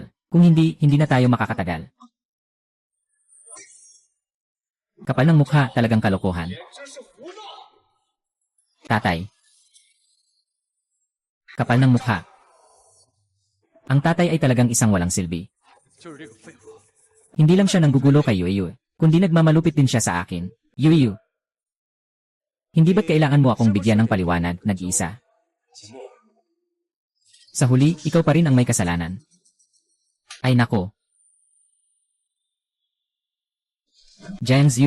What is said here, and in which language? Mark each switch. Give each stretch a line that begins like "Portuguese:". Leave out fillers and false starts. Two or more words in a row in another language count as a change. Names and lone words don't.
Filipino: Kung hindi, hindi na tayo makakatagal. Kapal ng mukha, talagang kalokohan. Tatay. Kapal ng mukha. Ang tatay ay talagang isang walang silbi.
Chinese: 就是这个废物。
Filipino: Hindi lang siya nanggugulo kay Yueyu, kundi nagmamalupit din siya sa akin. Yueyu. Hindi ba't kailangan mo akong bigyan ng paliwanag, nag-iisa? Sa huli, ikaw pa rin ang may kasalanan. Ay nako. Jiang Zhu.